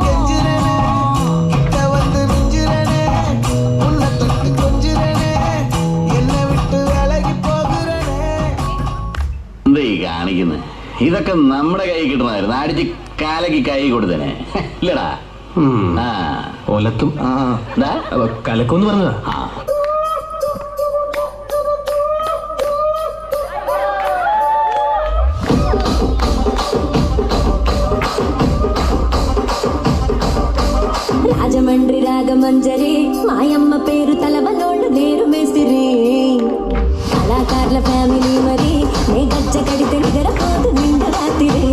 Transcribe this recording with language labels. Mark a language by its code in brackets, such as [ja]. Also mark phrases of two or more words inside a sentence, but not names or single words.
[ml] എന്താ ഈ കാണിക്കുന്നത്? ഇതൊക്കെ നമ്മുടെ കൈ കിട്ടണമായിരുന്നു. അടിച്ച് കാലക്ക് കൈ കൊടുത്തനെ ഇല്ലടാ. ആ ഒലത്തും കലക്കൊന്ന് പറഞ്ഞതാ. [te] రాజమండ్రి రాగమంజరి మాయమ్మ పేరు తలవనోళ్ళు నేరు మేస్తిరి కళాకారుల ఫ్యామిలీ మరి నే గజ్జ కడితే నిగరపోదు నిండు రాత్రి